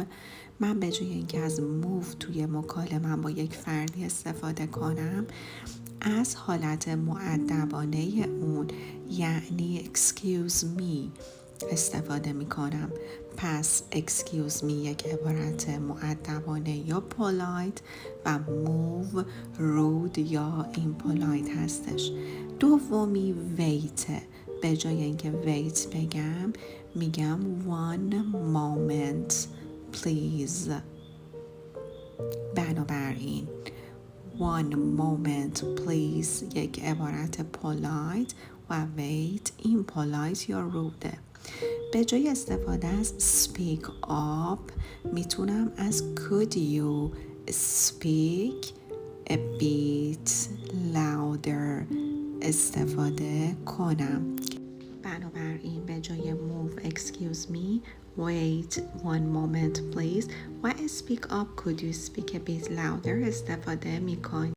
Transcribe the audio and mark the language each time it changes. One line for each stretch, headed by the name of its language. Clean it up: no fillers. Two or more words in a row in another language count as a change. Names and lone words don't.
Persian: من به جای اینکه از move توی مکالمه با یک فردی استفاده کنم، از حالت مؤدبانه اون یعنی
English: excuse me
Persian: استفاده می کنم. پس
English: excuse me
Persian: یک عبارت مؤدبانه یا polite و
English: move rude
Persian: یا impolite هستش. دومی wait. به جای اینکه wait بگم میگم
English: one moment please.
Persian: بنابراین
English: one moment please
Persian: یک عبارت polite و
English: wait impolite
Persian: یا rude. به جای استفاده از
English: speak up
Persian: میتونم از
English: could you speak a bit louder
Persian: استفاده کنم. بنابراین به جای
English: move excuse me wait one moment please
Persian: و
English: speak up could you speak a bit louder
Persian: استفاده میکنم.